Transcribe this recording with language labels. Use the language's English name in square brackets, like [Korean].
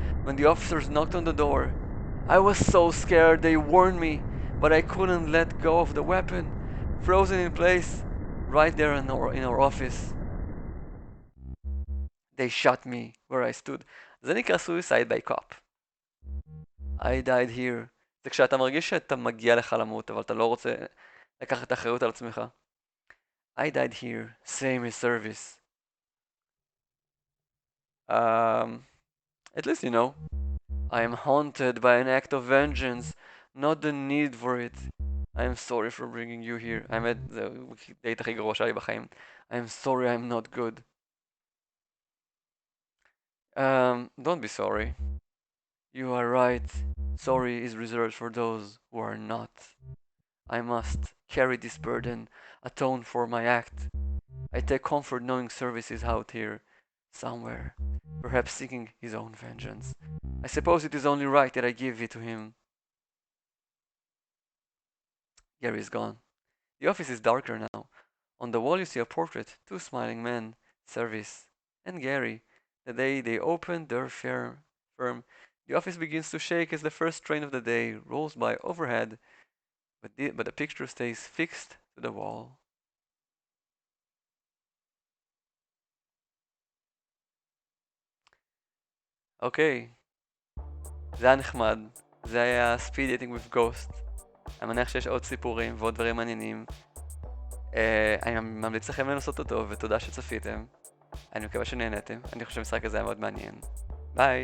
[English] When the officers knocked on the door, I was so scared they warned me, but I couldn't let go of the weapon, frozen in place, right there in our office. They shot me where I stood. [Hebrew] זה נקרא [English] suicide by cop. I died here. [Hebrew] זה כשאתה מרגיש שאתה מגיע לך למות, אבל אתה לא רוצה לקחת את האחריות על עצמך. [English] I died here, same as service. At least you know. I am haunted by an act of vengeance, not the need for it. I am sorry for bringing you here. [Hebrew] האמת, זה דייט הכי גרוע שלי בחיים. [English] I am sorry I'm not good. Don't be sorry. You are right. Sorry is reserved for those who are not. I must carry this burden, atone for my act. I take comfort knowing service is out here, somewhere, perhaps seeking his own vengeance. I suppose it is only right that I give it to him. Gary is gone. The office is darker now. On the wall you see a portrait, two smiling men, Service and Gary, the day they opened their firm, The office begins to shake as the first train of the day rolls by overhead, but the picture stays fixed to the wall. [Hebrew] אוקיי, זה היה נחמד. זה היה [English] speed dating with ghost. [Hebrew] אני מניח שיש עוד סיפורים ועוד דברים מעניינים. אני ממליץ לכם לנסות אותו, ותודה שצפיתם. אני מקווה שנהנתם. אני חושב שהמשחק הזה היה מאוד מעניין. ביי!